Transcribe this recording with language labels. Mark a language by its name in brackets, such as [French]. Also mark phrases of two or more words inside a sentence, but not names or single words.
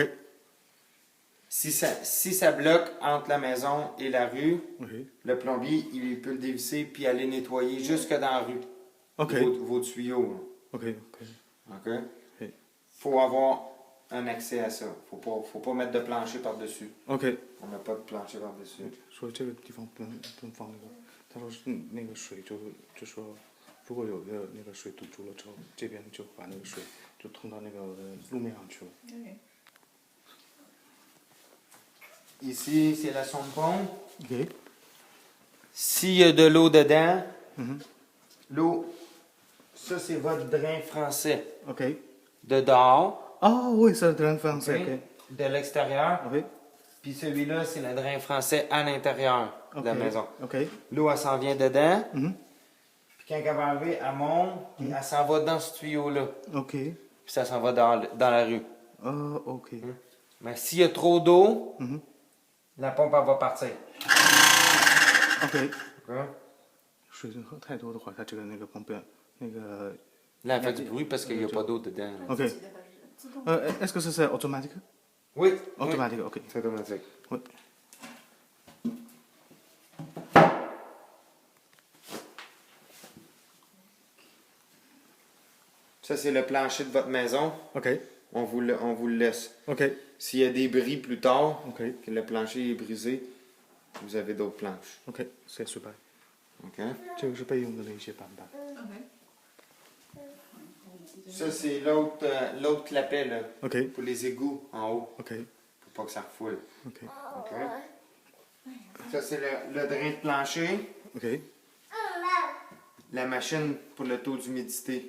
[French] Si ça bloque entre la maison et la rue, OK。 le plombier, il peut le dévisser puis aller nettoyer jusque dans la rue. OK。 Vos tuyaux. OK。OK。 OK? OK。 Faut avoir un accès à ça. Faut pas mettre de plancher par-dessus. OK。 On met pas de plancher par-dessus. [Chinese] 说这个地方不能放那个，他说是那个水就说，如果有那个水堵住了之后，这边就把那个水就通到那个路面上去了。 [French] Ici, c'est la sonde pompe. OK。 S'il y a de l'eau dedans, Mhm. l'eau, ça c'est votre drain français. OK。 De dehors, 哦，oui, c'est le drain français. OK? OK。 De l'extérieur. OK。 Puis celui-là, c'est le drain français à l'intérieur de la maison. OK。 L'eau, elle s'en vient dedans. Mhm. Puis quand elle va arriver, elle monte, puis elle s'en va dans ce tuyau-là. OK。 Puis ça s'en va dans la rue. OK。 Mais s'il y a trop d'eau, Mhm. la pompe, elle va partir. OK。 OK? [Chinese] 水喝太多的话，它这个那个旁边那个 [French] Là, elle fait du bruit parce qu'il n'y a pas d'eau dedans. OK。est-ce que c'est automatique? Oui. Automatique, OK. C'est automatique. Oui. Ça, c'est le plancher de votre maison. OK. On vous le laisse. OK. S'il y a des bris plus tard, OK. que le plancher est brisé, vous avez d'autres planches. OK，c'est super。 OK? [Chinese] 这个是备用的那些板板。 [French] Ça, c'est l'autre clapet, là, OK。 pour les égouts en haut, OK。 pour pas que ça refoule. OK。 OK? Ça, c'est le drain de plancher, OK。 la machine pour le taux d'humidité.